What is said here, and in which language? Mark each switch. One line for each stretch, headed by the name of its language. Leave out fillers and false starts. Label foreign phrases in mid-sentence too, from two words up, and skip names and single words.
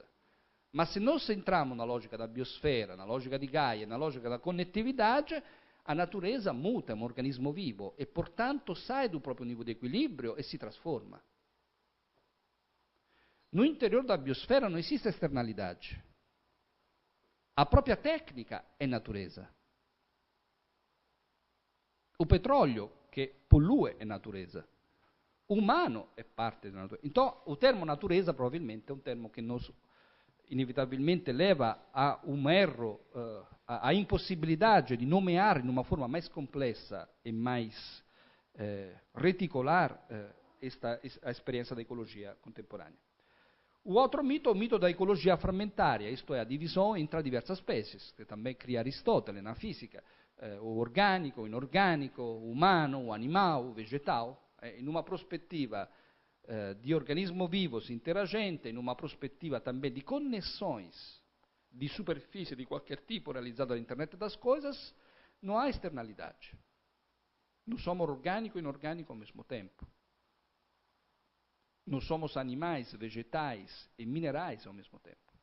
Portuguese: Mas se nós entramos na lógica da biosfera, na lógica de Gaia, na lógica da conectividade, a natureza muta, é um organismo vivo, e, portanto, sai do próprio nível de equilíbrio e se trasforma. No interior da biosfera não existe externalidade. A própria técnica é natureza. O petrólio
Italian: che pollui è
Portuguese: natureza.
Italian: Umano è parte della
Portuguese: natureza. Então, o termo natureza
Italian: probabilmente è un termo che
Portuguese: nos inevitabilmente leva a um erro, a impossibilidade de nomear de uma forma mais complexa e mais reticular a experiência da ecologia contemporânea. O outro mito é o mito da ecologia fragmentária, isto é, a divisão entre diversas espécies, que também cria Aristotele na física, o orgânico, o inorgânico, o humano, o animal, o vegetal,
Italian: in uma prospettiva di organismo vivos interagente, in uma prospettiva
Portuguese: também de conexões de superfície de qualquer tipo realizada na internet das coisas, não há externalidade. Nós somos orgânico e inorgânico ao mesmo tempo. Nós somos animais, vegetais e minerais ao mesmo tempo.